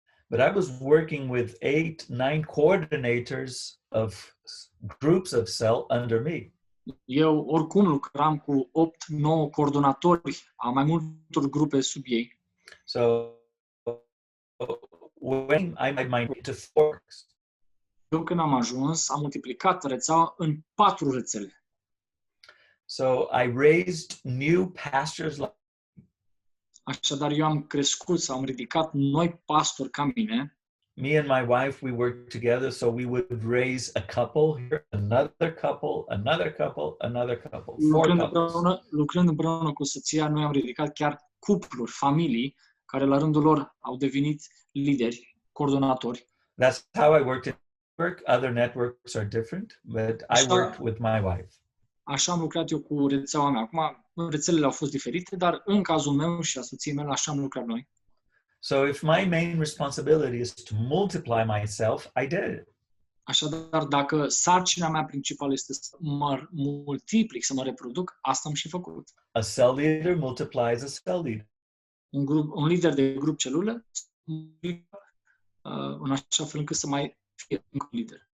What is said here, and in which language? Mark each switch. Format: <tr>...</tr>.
<en>But I was working with 8-9 coordinators of groups of cell under me.</en> <ro>Eu oricum lucram cu 8-9 coordonatori a mai multor grupe sub ei.</ro> <en>So when I made my to forks,</en> <ro>Eu când am ajuns, am multiplicat rețeaua în 4 rețele.</ro> <en>so I raised new pastors like</en> <ro>Așadar, eu am crescut sau am ridicat noi pastori ca mine.</ro> <en>me and my wife. We worked together, so we would raise a couple here, another couple, another couple, another couple, 4 couples.</en> <ro>Lucrând împreună cu soția, noi am ridicat chiar cupluri, familii, care la rândul lor au devenit lideri, coordonatori.</ro> <en>That's how I worked in network. Other networks are different, but I worked with my wife.</en> <ro>Așa am lucrat eu cu rețeaua mea. Acum, rețelele au fost diferite, dar în cazul meu și a soției mele, așa am lucrat noi.</ro> <en>So if my main responsibility is to multiply myself, I did it.</en> <ro>Așadar, dacă sarcina mea principală este să mă multiplic, să mă reproduc, asta am și făcut.</ro> <en>A cell leader multiplies a cell leader.</en> <ro>Un lider de grup celulă, în așa fel încât să mai fie un lider.</ro>